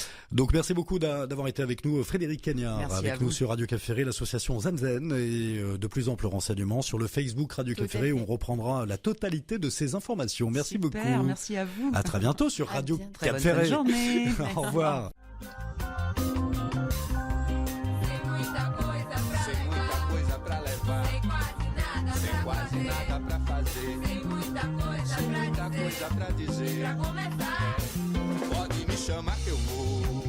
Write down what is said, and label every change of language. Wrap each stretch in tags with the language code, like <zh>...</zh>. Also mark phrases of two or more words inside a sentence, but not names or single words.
<fr>Donc merci beaucoup d'avoir été avec nous, Frédéric Cagnard, Merci à avec nous vous. sur Radio Cap Ferré, l'association Zamzen, et de plus amples renseignements sur le Facebook Radio Tout Cap à Ferré, où fait. on reprendra la totalité de ces informations. Merci Super, beaucoup. merci à vous. À très bientôt sur À Radio bientôt. Très Cap bonne Ferré. journée. Au revoir.</fr> <pt>Sem muita coisa pra levar, sem quase nada pra fazer, sem muita coisa pra dizer. Pode me chamar que eu vou.</pt>